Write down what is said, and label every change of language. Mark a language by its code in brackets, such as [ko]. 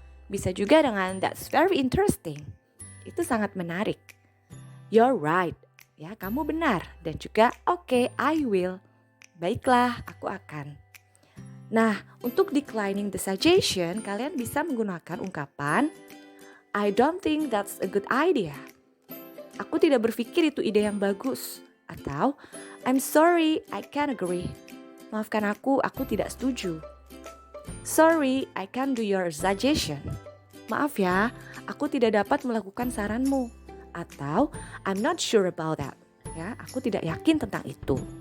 [id] Bisa juga dengan [en] that's very interesting. [id] Itu sangat menarik. [en] You're right. [id] Ya, kamu benar. Dan juga [en] okay, I will. [id] Baiklah, aku akan. Nah, untuk [en] declining the suggestion, [id] kalian bisa menggunakan ungkapan [en] I don't think that's a good idea. [id] Aku tidak berpikir itu ide yang bagus. [en] Atau I'm sorry, I can't agree. [id] Maafkan aku tidak setuju. [en] Sorry, I can't do your suggestion. [id] Maaf ya, aku tidak dapat melakukan saranmu. [en] Atau I'm not sure about that. [id] Ya, aku tidak yakin tentang itu.